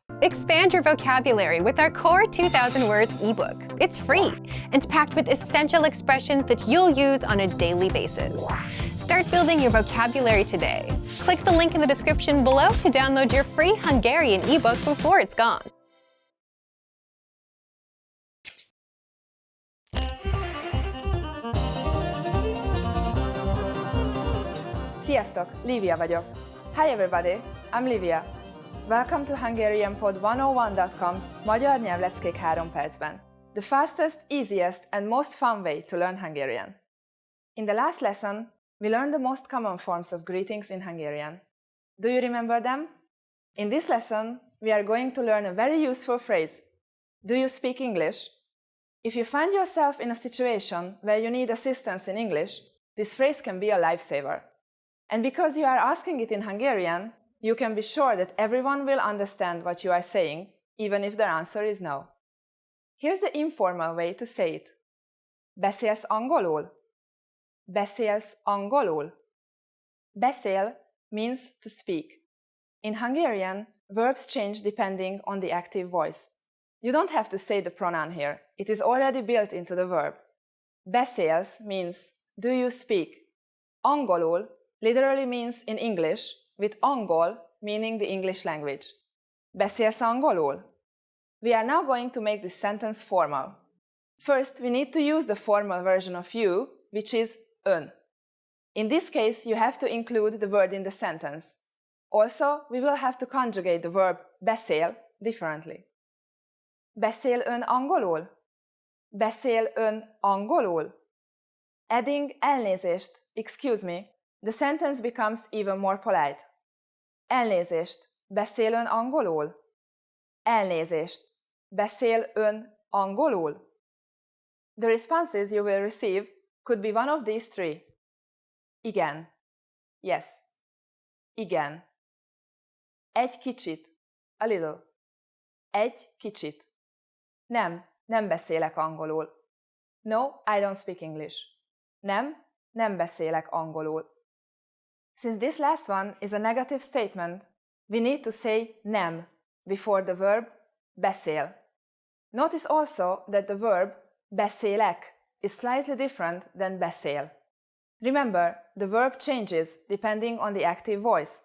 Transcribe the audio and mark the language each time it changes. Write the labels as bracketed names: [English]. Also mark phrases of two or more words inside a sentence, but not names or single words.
[English] Expand your vocabulary with our Core 2000 Words ebook. It's free and packed with essential expressions that you'll use on a daily basis. Start building your vocabulary today. Click the link in the description below to download your free Hungarian ebook before it's gone. [Hungarian] Sziasztok, Lívia vagyok. [English] Hi everybody, I'm Lívia. Welcome to HungarianPod101.com's Magyar nyelvleckék 3 percben. The fastest, easiest and most fun way to learn Hungarian. In the last lesson, we learned the most common forms of greetings in Hungarian. Do you remember them? In this lesson, we are going to learn a very useful phrase. Do you speak English? If you find yourself in a situation where you need assistance in English, this phrase can be a lifesaver. And because you are asking it in Hungarian, you can be sure that everyone will understand what you are saying, even if their answer is no. Here's the informal way to say it. [Hungarian] Beszélsz angolul? Beszélsz angolul? [English] Beszél means to speak. In Hungarian, verbs change depending on the active voice. You don't have to say the pronoun here. It is already built into the verb. Beszélsz means do you speak. Angolul literally means in English, with angol meaning the English language. [Hungarian] Beszélsz angolul? [English] We are now going to make this sentence formal. First, we need to use the formal version of you, which is ön. In this case, you have to include the word in the sentence. Also, we will have to conjugate the verb beszél differently. [Hungarian] Beszél ön angolul? Beszél ön angolul? [English] Adding elnézést, excuse me, the sentence becomes even more polite. [Hungarian] Elnézést, beszél ön angolul? Elnézést, beszél ön angolul? [English] The responses you will receive could be one of these three. [Hungarian] Igen. Yes. Igen. Egy kicsit. [English] A little. [Hungarian] Egy kicsit. Nem beszélek angolul. [English] No, I don't speak English. [Hungarian] Nem beszélek angolul. [English] Since this last one is a negative statement, we need to say nem before the verb beszél. Notice also that the verb beszélek is slightly different than beszél. Remember, the verb changes depending on the active voice.